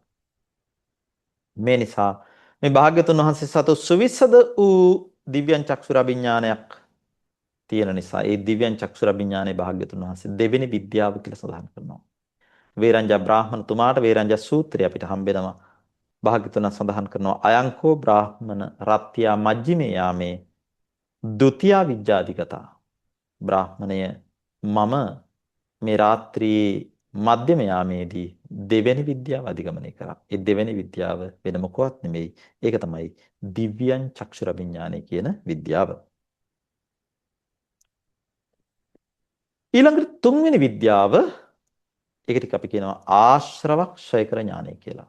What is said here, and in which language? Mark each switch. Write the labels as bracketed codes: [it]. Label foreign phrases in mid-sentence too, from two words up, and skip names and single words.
[si] මේ නිසා මේ භාග්‍යතුන් වහන්සේ සතු සුවිසද වූ දිව්‍යං චක්ෂුරාභිඥානයක් තියෙන නිසා ඒ දිව්‍යං චක්ෂුරාභිඥානේ භාග්‍යතුන් වහන්සේ දෙවෙනි විද්‍යාව කියලා සඳහන් කරනවා. වේරංජ බ්‍රාහ්මණතුමාට වේරංජ සූත්‍රය අපිට හම්බෙනවා. භාග්‍යතුන් සඳහන් කරනවා [pi] අයංකෝ බ්‍රාහ්මණ රත්ත්‍යා මජ්ජිමේ යාමේ ဒ ුතියා විජ්ජාධිගතා. [si] බ්‍රාහ්මණය මම මේ රාත්‍රියේ මධ්‍යම යාමේදී දෙවෙනි විද්‍යාව අධිගමනය කරා. ඒ දෙවෙනි විද්‍යාව වෙන මොකවත් නෙමෙයි. ඒක තමයි දිව්‍යං චක්ෂුරවිඥානය කියන විද්‍යාව. ඊළඟට තුන්වෙනි විද්‍යාව ඒක ටික අපි කියනවා ආශ්‍රවක්ෂය කර ඥානය කියලා.